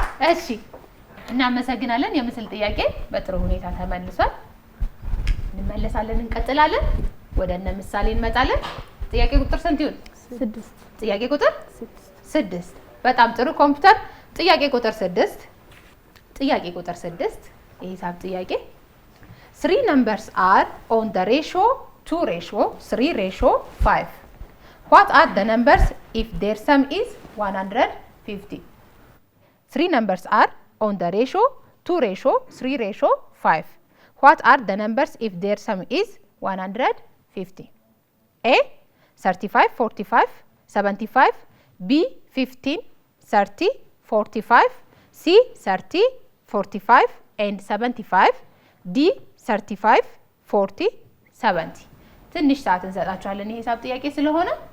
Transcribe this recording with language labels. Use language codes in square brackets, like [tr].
[am] እሺ እናመሰግናለን። የምስል ጥያቄ በጥሩ ሁኔታ ተመልሷል። እንመለሳለን፣ እንቀጥላለን። ወደ እነ ምሳሌ እንመጣለን። ጥያቄ ቁጥር ስንት ይሁን? 6 ጥያቄ ቁጥር 6 በጣም ጥሩ ኮምፒውተር ጥያቄ ቁጥር 6 ጥያቄ ቁጥር 6 የሂሳብ ጥያቄ [en] 3 numbers are on the ratio 2 ratio 3 ratio 5. What are the numbers if their sum is 150? 3 numbers are on the ratio 2 ratio 3 ratio 5. What are the numbers if their sum is 150? A 35 45 75 B 15 30 45 C 30 45 and 75 D 35 40 70 [am] ትንሽ ሰዓት እንሰጣቸዋለን የሂሳብ ጥያቄ ስለሆነ